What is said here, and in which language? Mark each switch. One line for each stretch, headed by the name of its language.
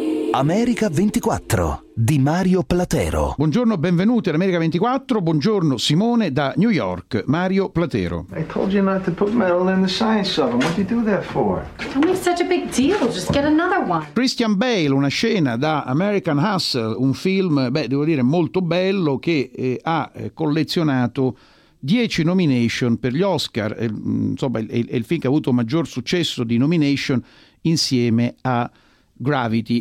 Italian: America 24 di Mario Platero. Buongiorno, benvenuti all'America 24. Buongiorno Simone da New York. Mario Platero.
English: I told you not to put metal in the science oven. What did you do that for? Don't make such a big deal. Just get another one.
Italian: Christian Bale, una scena da American Hustle, un film, devo dire molto bello, che ha collezionato 10 nomination per gli Oscar. Insomma, è il film che ha avuto maggior successo di nomination insieme a Gravity.